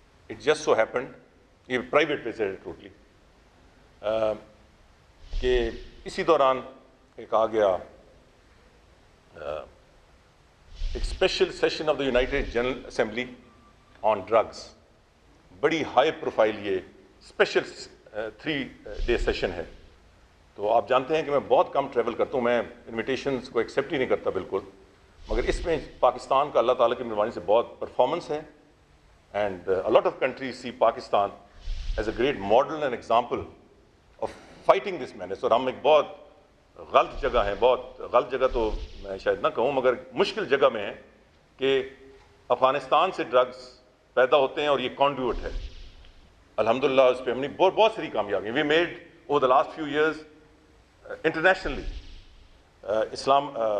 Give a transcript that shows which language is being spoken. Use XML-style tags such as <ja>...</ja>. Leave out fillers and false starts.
<en>it just so happened,</en> <ur>یہ private visit ہے totally, کہ اسی دوران ایک آ گیا ایک</ur> <en>Special session of the United General Assembly on drugs.</en> <ur>بڑی ہائی پروفائل یہ اسپیشل 3 ڈے سیشن ہے. تو آپ جانتے ہیں کہ میں بہت کم ٹریول کرتا ہوں، میں انویٹیشنز کو ایکسیپٹ ہی نہیں کرتا بالکل، مگر اس میں پاکستان کا اللہ تعالیٰ کی مہربانی سے بہت پرفارمنس ہے.</ur> <en>And a lot of countries see Pakistan as a great model and example of fighting this menace.</en> <ur>اور ہم ایک بہت غلط جگہ ہیں، بہت غلط جگہ تو میں شاید نہ کہوں، مگر مشکل جگہ میں ہے کہ افغانستان سے ڈرگز پیدا ہوتے ہیں اور یہ کانڈیوٹ ہے. الحمدللہ اس پہ ہم نے بہت ساری کامیابی.</ur> <en>we made over the last few years internationally</en> <ur>Islam</ur>